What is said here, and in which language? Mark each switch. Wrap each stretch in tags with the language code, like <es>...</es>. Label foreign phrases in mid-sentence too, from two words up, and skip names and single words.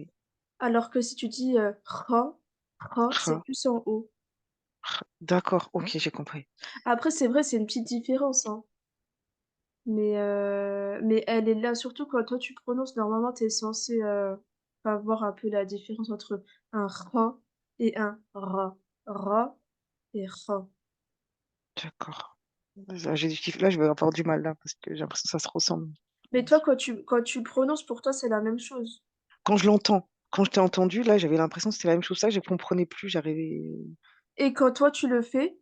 <fr>Alors que si tu dis, c'est Ra, plus en haut. d'accord, ok, j'ai compris. Après c'est vrai, c'est une petite différence, hein, mais elle est là surtout quand toi tu prononces, normalement tu es censé, enfin voir un peu la différence entre un ra et un ra. Ra et ra. D'accord. Là, je vais avoir du mal, là, parce que j'ai l'impression que ça se ressemble. Mais toi quand tu le prononces, pour toi c'est la même chose? Quand je l'entends, quand je t'ai entendu, là, j'avais l'impression que c'était la même chose. Ça, je comprenais plus, j'arrivais. Et quand toi tu le fais?</fr>